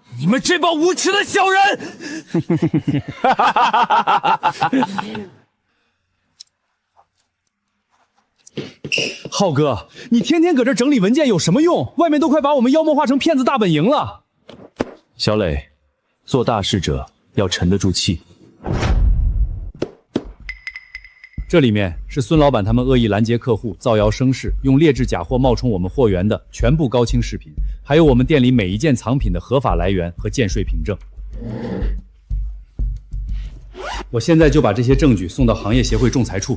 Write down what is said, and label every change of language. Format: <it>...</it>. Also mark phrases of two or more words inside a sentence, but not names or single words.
<zh>你们这帮无耻的小人！浩哥，你天天搁这整理文件有什么用？外面都快把我們妖魔化成騙子大本營了。小磊，做大事者要沉得住氣。這裡面是孫老闆他們惡意攔截客戶、造謠生事、用劣質假貨冒充我們貨源的全部高清視頻，還有我們店裡每一件藏品的合法來源和鑑稅憑證。我現在就把這些證據送到行業協會仲裁處。</zh>